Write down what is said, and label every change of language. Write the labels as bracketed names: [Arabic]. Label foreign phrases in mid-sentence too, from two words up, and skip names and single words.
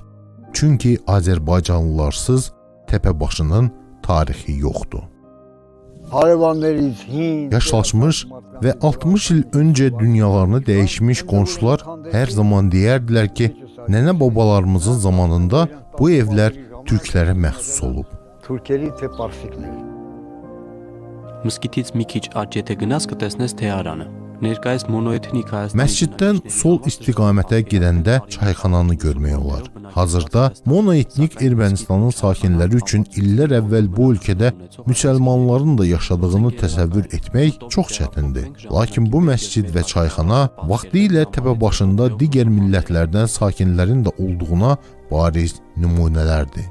[Azerbaijani] Çünki Azərbaycanlılarsız Təpəbaşının tarixi yoxdur. Yaşlaşmış və 60 il öncə dünyalarını dəyişmiş qonşular hər zaman deyərdilər ki, nənə babalarımızın zamanında bu evlər türklərə məxsus olub. [Armenian] Մսկիթից մի քիչ աջ եթե գնաս կտեսնես թեարանը։ Ներկայիս մոնոեթնիկ Հայաստանի [Azerbaijani] Məsciddən sol istiqamətə gedəndə çayxananı görmək olar. Hazırda monoetnik Ermənistanın sakinləri üçün illər əvvəl bu ölkədə müsəlmanların da yaşadığını təsəvvür etmək çox çətindir. Lakin bu məscid və çayxana vaxtilə Təpəbaşında digər millətlərdən sakinlərin də olduğuna bariz nümunələrdir.